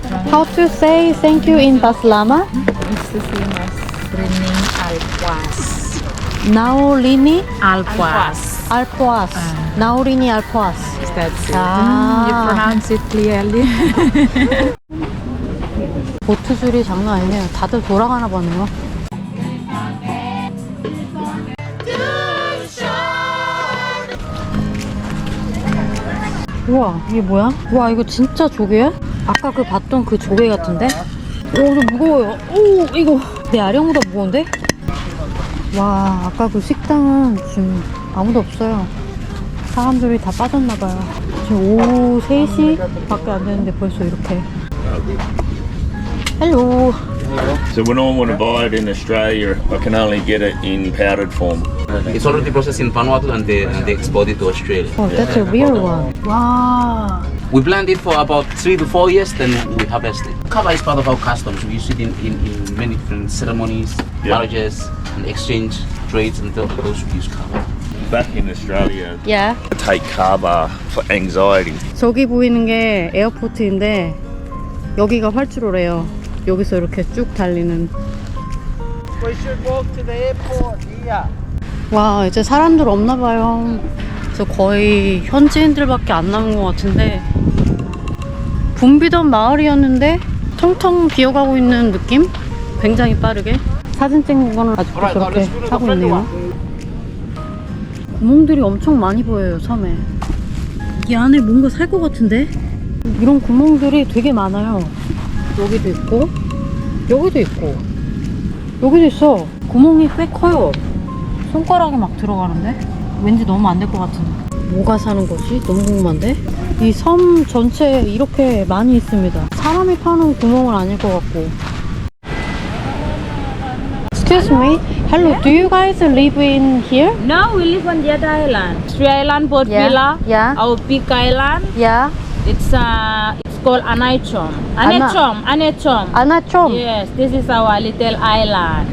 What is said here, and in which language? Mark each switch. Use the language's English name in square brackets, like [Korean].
[English] How to say thank you in Baslama? It's the same as bringing alpuas. Naolini Alpuas. Alpoas. Naolini Alpoas. That's it. Ah. You pronounce it clearly. [Korean] 보트줄이 장난 아니네요. 다들 돌아가나 보네요. 우와, 이게 뭐야? 우와, 이거 진짜 조개야? 아까 그 봤던 그 조개 같은데? 오, 좀 무거워요. 오, 이거 내 아령보다 무거운데? 와, 아까 그 식당은 지금 아무도 없어요. 사람들이 다 빠졌나봐요. 지금 오후 3시 밖에 안 되는데 벌써 이렇게. [English] 헬로. So when I want to buy it in Australia, I can only get it in powdered form. It's already processed in Vanuatu and they export it to Australia. Oh, that's a real one. 와. We blend it for about 3 to 4 years, then we harvest it. Kava is part of our customs. We use it in many different ceremonies, Yeah. marriages, and exchange trades, and those we use kava. Back in Australia, Yeah. I take kava for anxiety. [Korean] 저기 보이는 게 에어포트인데 여기가 활주로래요. 여기서 이렇게 쭉 달리는. [English] We should walk to the airport here. [Korean] 와, 이제 사람들 없나 봐요. 그래서 거의 현지인들밖에 안 남은 것 같은데 붐비던 마을이었는데 텅텅 비어가고 있는 느낌? 굉장히 빠르게 사진 찍는 거는 아직도 저렇게 하고 있네요. 구멍들이 엄청 많이 보여요, 섬에. 이 안에 뭔가 살 것 같은데? 이런 구멍들이 되게 많아요. 여기도 있고 여기도 있고 여기도 있어. 구멍이 꽤 커요. 손가락이 막 들어가는데? 왠지 너무 안 될 것 같은데. 뭐가 사는 거지? 너무 궁금한데? 이 섬 전체에 이렇게 많이 있습니다. 사람이 파는 구멍은 아닐 것 같고. [English] Excuse me. Hello, do you guys live in here? No, we live on the other island. Sri Island, Port Vila. Yeah. Our big island. Yeah. It's called Anaichom. Anaichom. Anachom. Yes, this is our little island.